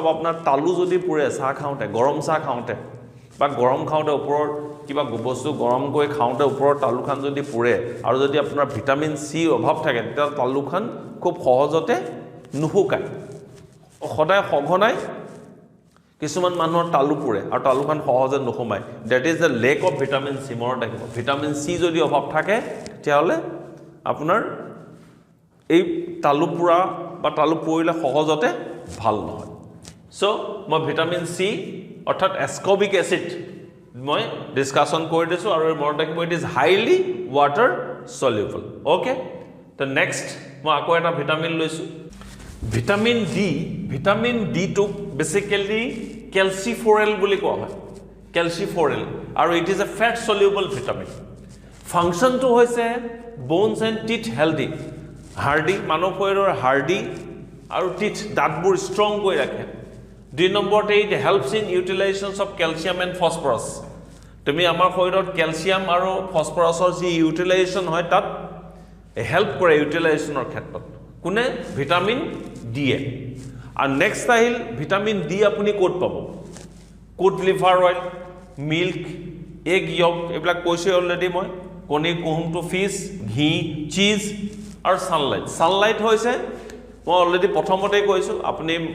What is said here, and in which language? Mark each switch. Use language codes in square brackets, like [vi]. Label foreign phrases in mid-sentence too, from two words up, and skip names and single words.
[as] আপোনাৰ তালু যদি পুৰে চাহ খাওঁতে গৰম চাহ খাওঁতে বা গৰম খাওঁতে ওপৰৰ কিবা বস্তু গৰম কৰি খাওঁতে ওপৰৰ তালুখান যদি পুৰে আৰু যদি আপোনাৰ ভিটামিন সি অভাৱ থাকে তেতিয়া তালুখান খুব সহজতে নুশুকায় সদায় সঘনাই কিছুমান মানুহৰ তালু পুৰে আৰু তালুখান সহজে নুশুমায় [en] that is the lack of vitamin C [as] মনত ৰাখিব ভিটামিন সি যদি অভাৱ থাকে তেতিয়াহলে আপোনাৰ এই তালু পুৰা বা তালু পৰিলে সহজতে ভাল নহয় সো মই ভিটামিন সি অৰ্থাৎ [en] ascorbic acid [as] মই ডিসকাশন কৰি দিছো আৰু মনত ৰাখিব [en] it is highly water soluble [as] ওকে তো নেক্সট মই আকৌ এটা ভিটামিন লৈছো ভিটামিন ডি টু বেসিক্যালি ক্যালসিফোৰেল বুলি কোৱা হয় ক্যালসিফোৰেল আৰু [en] it is a fat soluble vitamin [as] ফাংশন তো হৈছে [en] bones and teeth healthy [as] হাৰ্ডি মানৱ শৰীৰৰ হাৰ্ডি আৰু টিথ দাঁতবোৰ ষ্ট্ৰং কৰি ৰাখে 2 নম্বৰতে [en] it helps in utilization of calcium and phosphorus [as] তুমি আমাৰ শৰীৰত ক্যালসিয়াম আৰু ফসফৰাছৰ যি ইউটিলাইজেশন হয় তাত হেল্প কৰে ইউটিলাইজেশনৰ ক্ষেত্ৰত কোনে ভিটামিন ডি এ আৰু নেক্সট আহিল ভিটামিন ডি আপুনি ক'ত পাব [en] cod liver oil milk egg yolk [as] এইবিলাক কৈছো অলৰেডি মই কণী কুহুমটো ফিশ ঘি চিজ আৰু সানলাইট হৈছে মই অলৰেডি প্ৰথমতে কৈছো আপুনি